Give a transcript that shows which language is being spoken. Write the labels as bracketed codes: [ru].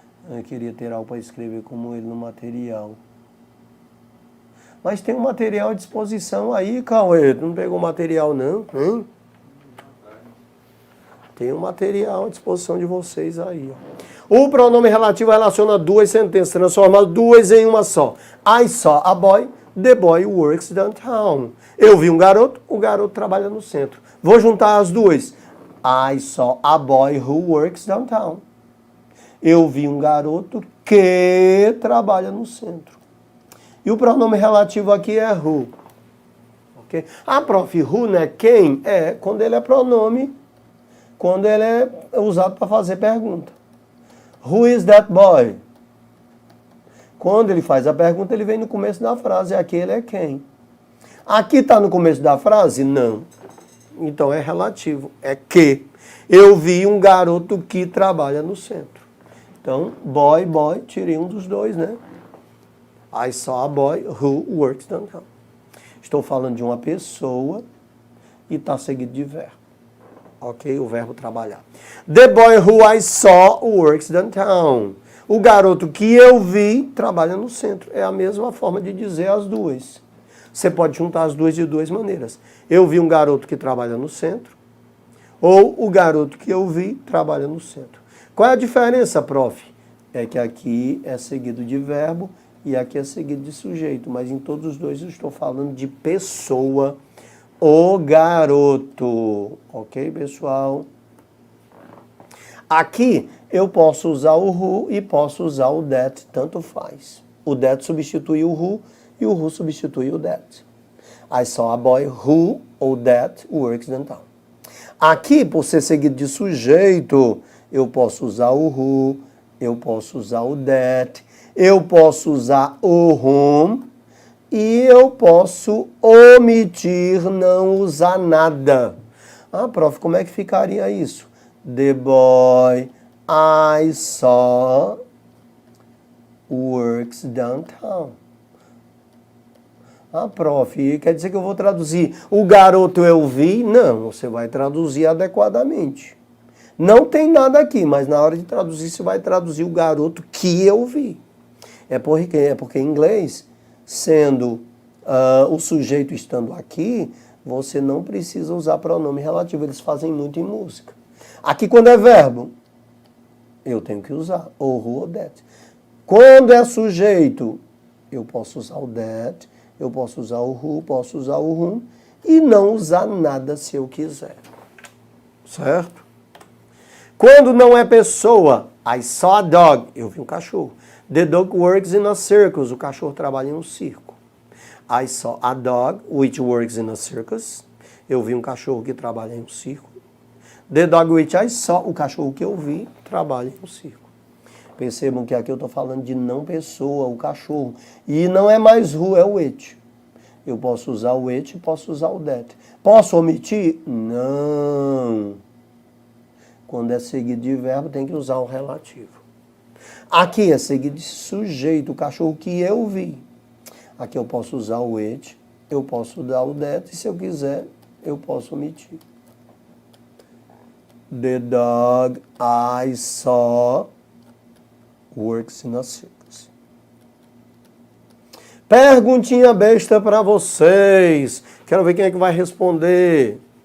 [pt] Eu queria ter algo para escrever como ele no material. Mas tem um material à disposição aí, Cauê. Tu não pegou material, não? Hein? Tem um material à disposição de vocês aí. Ó. O pronome relativo relaciona duas sentenças, transforma duas em uma só. [en] I saw a boy, the boy works downtown. [pt] Eu vi um garoto, o garoto trabalha no centro. Vou juntar as duas. [en] I saw a boy who works downtown. [pt] Eu vi um garoto que trabalha no centro. E o pronome relativo aqui é who. Okay? Ah, prof, who, né? Quem? É quando ele é pronome, quando ele é usado para fazer pergunta. [en] Who is that boy? [pt] Quando ele faz a pergunta, ele vem no começo da frase. Aquele é quem? Aqui está no começo da frase? Não. Então é relativo. É que. Eu vi um garoto que trabalha no centro. Então, boy, tirei um dos dois, né? [en] I saw a boy who works downtown. [pt] Estou falando de uma pessoa e está seguido de verbo. Ok? O verbo trabalhar. [en] The boy who I saw works downtown. [pt] O garoto que eu vi trabalha no centro. É a mesma forma de dizer as duas. Você pode juntar as duas de duas maneiras. Eu vi um garoto que trabalha no centro. Ou o garoto que eu vi trabalha no centro. Qual é a diferença, prof? É que aqui é seguido de verbo e aqui é seguido de sujeito. Mas em todos os dois eu estou falando de pessoa. O garoto. Ok, pessoal? Aqui eu posso usar o who e posso usar o that, tanto faz. O that substitui o who e o who substitui o that. [en] I saw a boy who ou that works downtown. [pt] Aqui, por ser seguido de sujeito, eu posso usar o who, eu posso usar o that, eu posso usar o whom e eu posso omitir, não usar nada. Ah, prof, como é que ficaria isso? [en] The boy I saw works downtown. [pt] Ah, prof, quer dizer que eu vou traduzir o garoto eu vi? Não, você vai traduzir adequadamente. Não tem nada aqui, mas na hora de traduzir, você vai traduzir o garoto que eu vi. É porque em inglês, sendo o sujeito estando aqui, você não precisa usar pronome relativo. Eles fazem muito em música. Aqui, quando é verbo, eu tenho que usar o who ou that. Quando é sujeito, eu posso usar o that, eu posso usar o who, posso usar o whom e não usar nada se eu quiser. Certo? Quando não é pessoa, [en] I saw a dog. [pt] Eu vi um cachorro. [en] The dog works in a circus. [pt] O cachorro trabalha em um circo. [en] I saw a dog which works in a circus. [pt] Eu vi um cachorro que trabalha em um circo. [en] The dog which I saw. [pt] O cachorro que eu vi trabalha em um circo. Percebam que aqui eu estou falando de não pessoa, o cachorro. E não é mais who, é o which. Eu posso usar o which e posso usar o that. Posso omitir? Não. Quando é seguido de verbo, tem que usar o relativo. Aqui é seguido de sujeito, o cachorro que eu vi. Aqui eu posso usar o which, eu posso dar o that, e se eu quiser, eu posso omitir. [en] The dog I saw works in a circus. [pt] Perguntinha besta para vocês. Quero ver quem é que vai responder.